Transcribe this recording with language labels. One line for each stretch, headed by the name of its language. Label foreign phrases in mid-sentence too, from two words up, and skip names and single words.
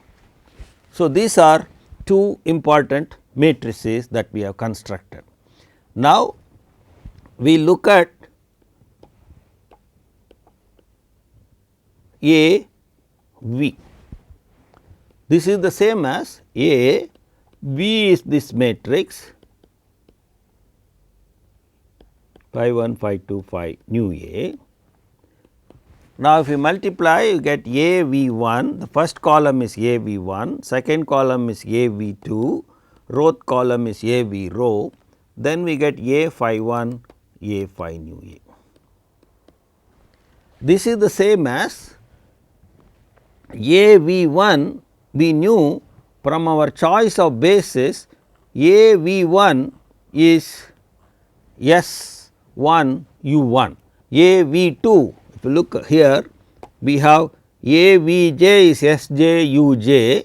English: So, these are two important matrices that we have constructed. Now, we look at A V. This is the same as A, V is this matrix phi 1, phi 2, phi nu A. Now, if you multiply, you get A V 1, the first column is A V 1, second column is A V 2, row column is A V rho, then we get A phi 1, A phi nu A. This is the same as A V 1, we knew from our choice of basis A V 1 is S 1 U 1, A V 2, if you look here we have A V j is S j U j.